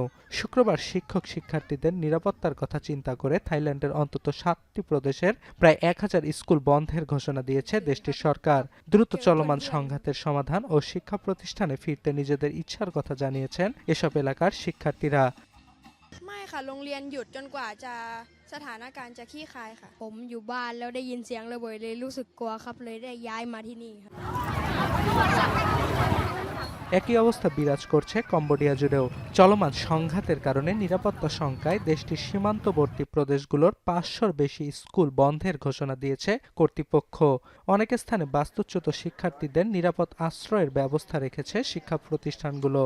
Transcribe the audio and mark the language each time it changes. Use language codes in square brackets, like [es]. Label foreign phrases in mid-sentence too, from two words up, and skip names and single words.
[bn] শুক্রবার শিক্ষক শিক্ষার্থীদের নিরাপত্তার কথা চিন্তা করে থাইল্যান্ডের অন্তত ৭টি প্রদেশের প্রায় ১,০০০ স্কুল বন্ধের ঘোষণা দিয়েছে দেশটির সরকার। দ্রুত চলমান সংঘাতের সমাধান ও শিক্ষা প্রতিষ্ঠানে ফিরতে নিজেদের ইচ্ছার কথা জানিয়েছেন এসব এলাকার শিক্ষার্থীরা। [th] ไม่ค่ะโรงเรียนหยุดจนกว่าจะสถานการณ์จะคลี่คลายค่ะผมอยู่บ้านแล้วได้ยินเสียงระเบิดเลยรู้สึกกลัวครับเลยได้ย้ายมาที่นี่ครับ [bn] একই অবস্থা বিরাজ করছে কম্বোডিয়া জুড়েও। চলমান সংঘাতের কারণে নিরাপত্তা শঙ্কায় দেশটির সীমান্তবর্তী প্রদেশগুলোর ৫০০-র বেশি স্কুল বন্ধের ঘোষণা দিয়েছে কর্তৃপক্ষ। অনেক স্থানে বাস্তুচ্যুত শিক্ষার্থীদের নিরাপদ আশ্রয়ের ব্যবস্থা রেখেছে শিক্ষা প্রতিষ্ঠানগুলো।